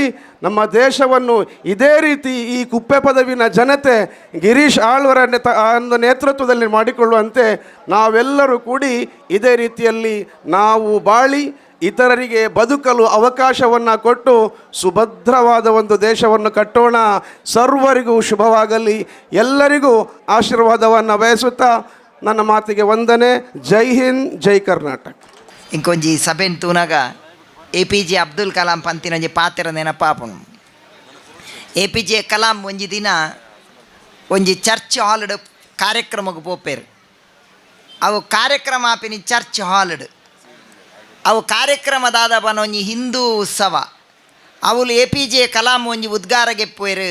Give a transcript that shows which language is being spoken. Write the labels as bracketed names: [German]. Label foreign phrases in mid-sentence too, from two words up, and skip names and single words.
[Kannada] ನಮ್ಮ ದೇಶವನ್ನು ಇದೇ ರೀತಿ ಈ ಕುಪ್ಪೆ ಪದವಿನ ಜನತೆ ಗಿರೀಶ್ ಆಳ್ವರ ಒಂದು ನೇತೃತ್ವದಲ್ಲಿ ಮಾಡಿಕೊಳ್ಳುವಂತೆ ನಾವೆಲ್ಲರೂ ಕೂಡಿ ಇದೇ ರೀತಿಯಲ್ಲಿ ನಾವು ಬಾಳಿ ಇತರರಿಗೆ ಬದುಕಲು ಅವಕಾಶವನ್ನು ಕೊಟ್ಟು ಸುಭದ್ರವಾದ ಒಂದು ದೇಶವನ್ನು ಕಟ್ಟೋಣ. ಸರ್ವರಿಗೂ ಶುಭವಾಗಲಿ. ಎಲ್ಲರಿಗೂ ಆಶೀರ್ವಾದವನ್ನು ಬಯಸುತ್ತಾ ನನ್ನ ಮಾತಿಗೆ ವಂದನೆ. [Hindi] जय हिंद, जय कर्नाटक. [Tulu] ಇಂಕೊಂಜಿ ಸಭೆನ್ ತೂನಾಗ APJ ಅಬ್ದುಲ್ ಕಲಾಂ ಪಂತಿನ ಒಂಜಿ ಪಾತ್ರ ನೆನಪಾಪುನು. APJ ಕಲಾಂ ಒಂಜಿ ದಿನ ಒಂಜಿ ಚರ್ಚ್ ಹಾಲ್ಡ್ ಕಾರ್ಯಕ್ರಮಕ್ಕೆ ಪೋಪೇರು. ಅವು ಕಾರ್ಯಕ್ರಮ ಆಪಿನಿ ಚರ್ಚ್ ಹಾಲ್ಡ್ ಅವು ಕಾರ್ಯಕ್ರಮದಾದ ಬನ ಒಂಜಿ ಹಿಂದೂ ಉತ್ಸವ. ಅವಳು APJ ಕಲಾಂ ಒಂಜಿ ಉದ್ಗಾರಗೆ ಪೋಯ್ರು.